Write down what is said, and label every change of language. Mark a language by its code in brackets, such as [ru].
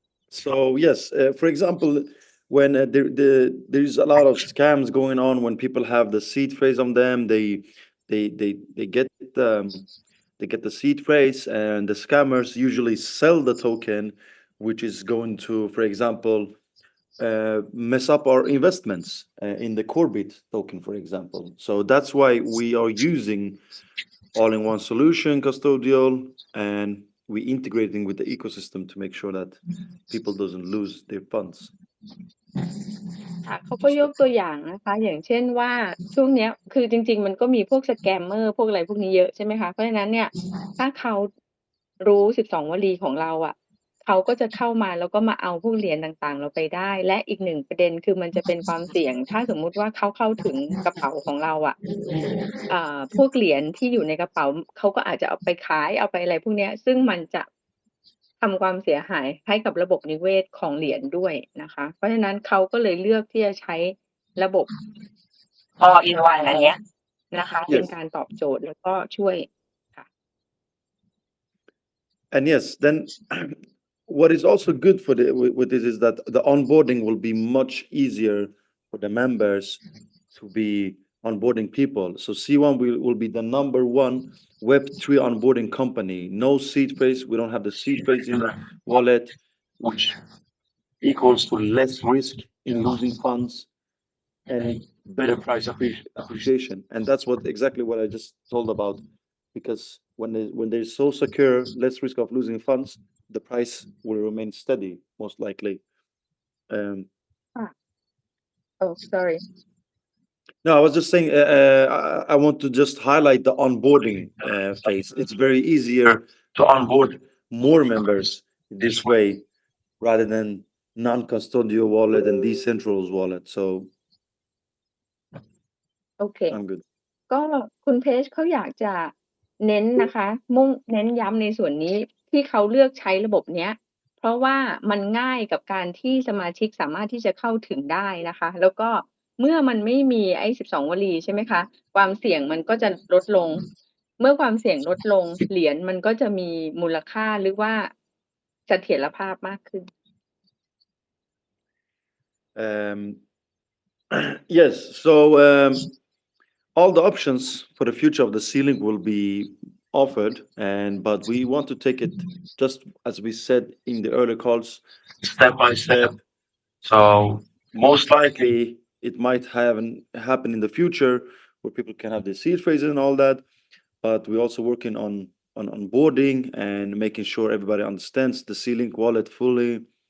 [en] So yes, for example, when there's a lot of scams going on, when people have the seed phrase on them, they get the seed phrase, and the scammers usually sell the token, which is going to, for example, mess up our investments in the Corbit token, for example. So that's why we are using all-in-one solution, custodial, and we integrating with the ecosystem to make sure that people doesn't lose their funds. [th] ค่ะเขาก็ยกตัวอย่างนะคะ อย่างเช่นว่าช่วงเนี้ยคือจริงๆมันก็มีพวกสแกมเมอร์พวกอะไรพวกนี้เยอะใช่ไหมคะ เพราะฉะนั้นเนี่ยถ้าเขารู้12 วลีของเราอะเขาก็จะเข้ามาแล้วก็มาเอาพวกเหรียญต่างๆเราไปได้ และอีกหนึ่งประเด็นคือมันจะเป็นความเสี่ยง ถ้าสมมุติว่าเขาเข้าถึงกระเป๋าของเราอะ พวกเหรียญที่อยู่ในกระเป๋าเขาก็อาจจะเอาไปขายเอาไปอะไรพวกเนี้ยซึ่งมันจะทำความเสียหายให้กับระบบนิเวศของเหรียญด้วยนะคะ เพราะฉะนั้นเขาก็เลยเลือกที่จะใช้ระบบ all in one อันเนี้ยนะคะ เป็นการตอบโจทย์แล้วก็ช่วยค่ะ [en] And yes, then what is also good with this is that the onboarding will be much easier for the members to be onboarding people. So C1 will be the number one Web3 onboarding company. No seed phrase. We don't have the seed phrase in the wallet, which equals to less risk in losing funds and better price appreciation. And that's exactly what I just told about. Because when they're so secure, less risk of losing funds, the price will remain steady, most likely. Oh, sorry. No, I was just saying, I want to just highlight the onboarding phase. It's very easier to onboard more members this way rather than non-custodial wallet and decentralized wallet. So โอเค I'm good. [th] ก็คุณเพจเขาอยากจะเน้นนะคะ เน้นย้ำในส่วนนี้ที่เขาเลือกใช้ระบบเนี้ย เพราะว่ามันง่ายกับการที่สมาชิกสามารถที่จะเข้าถึงได้นะคะ แล้วก็เมื่อมันไม่มีไอ้12วลีใช่ไหมคะ ความเสี่ยงมันก็จะลดลง เมื่อความเสี่ยงลดลง เหรียญมันก็จะมีมูลค่าหรือว่าเสถียรภาพมากขึ้น [en] Yes, so all the options for the future of the ceiling will be offered, but we want to take it just as we said in the earlier calls, step by step. So most likely it might happen in the future where people can have the seed phrases and all that, but we're also working on onboarding and making sure everybody understands the ceiling wallet fully.